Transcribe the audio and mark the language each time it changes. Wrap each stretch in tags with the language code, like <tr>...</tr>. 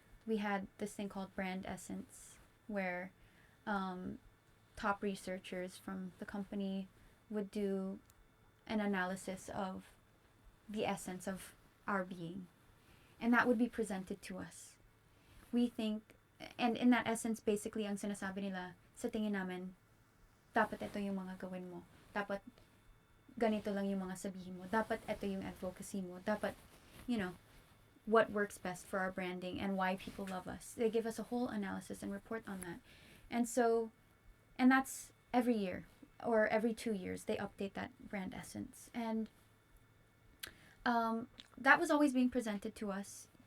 <en>We had this thing called brand essence, where top researchers from the company would do an analysis of the essence of our being. And that would be presented to us. We think, and in that essence, basically,</en> <tl>ang sinasabi nila, sa tingin namin, dapat ito yung mga gawin mo. Dapat ganito lang yung mga sabihin mo. Dapat ito yung advocacy mo. Dapat,</tl> <en>what works best for our branding and why people love us. They give us a whole analysis and report on that. And so, and that's every year or every 2 years, they update that brand essence. And that was always being presented to us.</en>